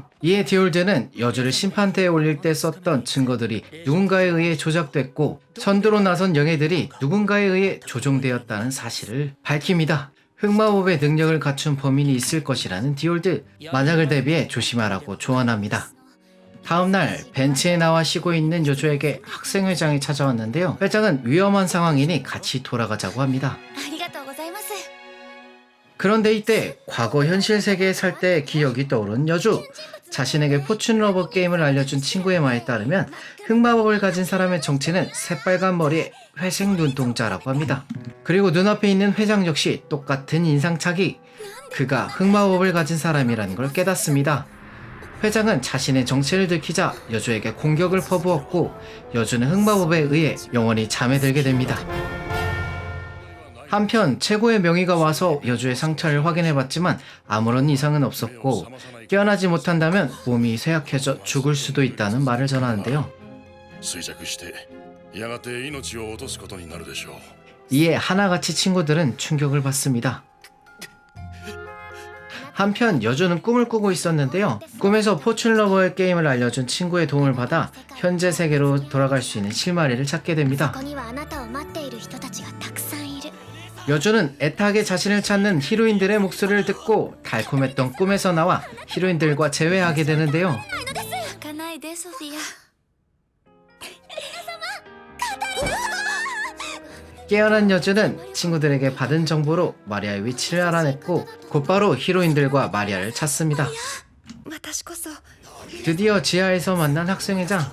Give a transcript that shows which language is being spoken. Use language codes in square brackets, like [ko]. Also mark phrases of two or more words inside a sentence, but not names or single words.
[ko] 이에 디올드는 여주를 심판대에 올릴 때 썼던 증거들이 누군가에 의해 조작됐고 선두로 나선 영예들이 누군가에 의해 조종되었다는 사실을 밝힙니다. 흑마법의 능력을 갖춘 범인이 있을 것이라는 디올드. 만약을 대비해 조심하라고 조언합니다. 다음날 벤치에 나와 쉬고 있는 여주에게 학생회장이 찾아왔는데요. 회장은 위험한 상황이니 같이 돌아가자고 합니다. [ja] ありがとうございます。 [ko] 그런데 이때 과거 현실 세계에 살 때 기억이 떠오른 여주. 자신에게 포춘 러버 게임을 알려준 친구의 말에 따르면 흑마법을 가진 사람의 정체는 새빨간 머리에 회색 눈동자라고 합니다. 그리고 눈앞에 있는 회장 역시 똑같은 인상착의. 그가 흑마법을 가진 사람이라는 걸 깨닫습니다. 회장은 자신의 정체를 들키자 여주에게 공격을 퍼부었고 여주는 흑마법에 의해 영원히 잠에 들게 됩니다. 한편 최고의 명의가 와서 여주의 상처를 확인해봤지만 아무런 이상은 없었고 깨어나지 못한다면 몸이 쇠약해져 죽을 수도 있다는 말을 전하는데요. [ja] 衰弱してやがて命を落とすことになるでしょう。 [ko] 이에 하나같이 친구들은 충격을 받습니다. 한편 여주는 꿈을 꾸고 있었는데요. 꿈에서 포춘러버의 게임을 알려준 친구의 도움을 받아 현재 세계로 돌아갈 수 있는 실마리를 찾게 됩니다. [ja] ここにはあなたを待っている人たちがたくさんいる。 [ko] 여주는 애타게 자신을 찾는 히로인들의 목소리를 듣고 달콤했던 꿈에서 나와 히로인들과 재회하게 되는데요. [ja] 泣かないでソフィア。 [ko] 깨어난 여주는 친구들에게 받은 정보로 마리아의 위치를 알아냈고 곧바로 히로인들과 마리아를 찾습니다. 드디어 지하에서 만난 학생회장.